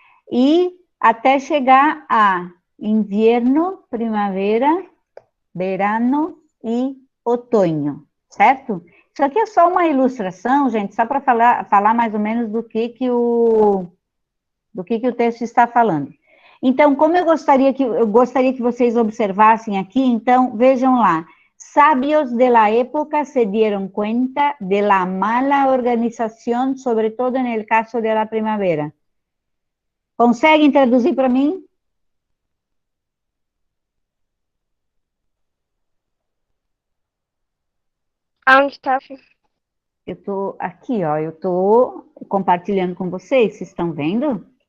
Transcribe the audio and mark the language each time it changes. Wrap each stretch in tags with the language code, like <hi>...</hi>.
<pt>E até chegar a inverno, primavera, verano e outono, certo? Isso aqui é só uma ilustração, gente, só para falar mais ou menos do que o texto está falando. Então, como eu gostaria que vocês observassem aqui, então, vejam lá.</pt> <es>Sabios de la época se dieron cuenta de la mala organización, sobre todo en el caso de la primavera.</es> <pt>Conseguem traduzir para mim? Aonde tá? Eu estou aqui, ó, eu estou compartilhando com vocês, vocês estão vendo?</pt>